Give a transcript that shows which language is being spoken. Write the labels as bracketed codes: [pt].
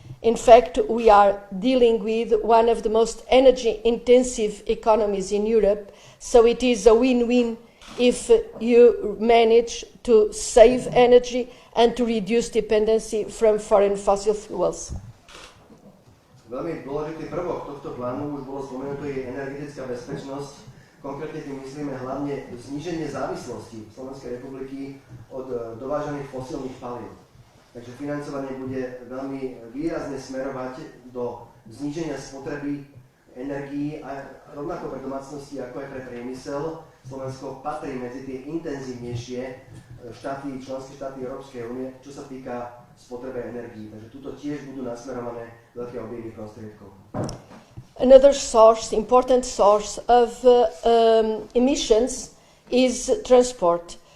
[en] In fact, we are dealing with one of the most energy-intensive economies in Europe, so it is a win-win if you manage to save energy and to reduce dependency from foreign fossil fuels. [sk] Veľmi dôležitý prvok tohto plánu, už bolo spomenuté, je energetická bezpečnosť. Konkrétne tým myslíme hlavne zníženie závislosti Slovenskej republiky od dovážaných fosílnych palív. Takže financovanie bude veľmi výrazne smerovať do zníženia spotreby energií a rovnako pre domácnosti, ako aj pre priemysel. Slovensko patrí medzi tie intenzívnejšie členské štáty Európskej únie, čo sa týka spotreby energií. Takže tuto tiež budú nasmerované veľké objemy prostriedkov. [en] Another important source of emissions is transport.